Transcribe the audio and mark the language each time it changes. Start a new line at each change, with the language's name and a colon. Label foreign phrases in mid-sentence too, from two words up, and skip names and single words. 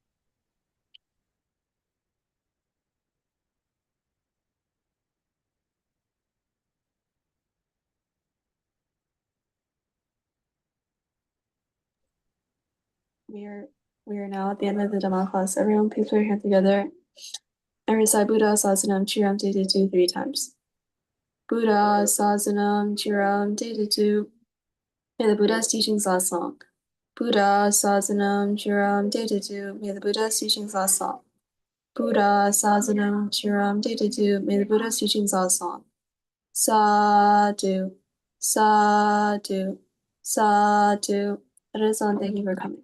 English: We are now at the end of the Dhamma class. Everyone please put your hand together and recite
Pali: Buddha Sasanam Chiram Dedu
English: 3 times.
Pali: Buddha Sasanam Chiram Dedu.
English: May the Buddha's teachings last long.
Pali: Buddha Sasanam Chiram Dedu.
English: May the Buddha's teachings last long.
Pali: Buddha Sasanam Chiram Dedu.
English: May the Buddha's teachings last long.
Pali: Sadhu, sadhu, sadhu.
English: That is all. Thank you for coming.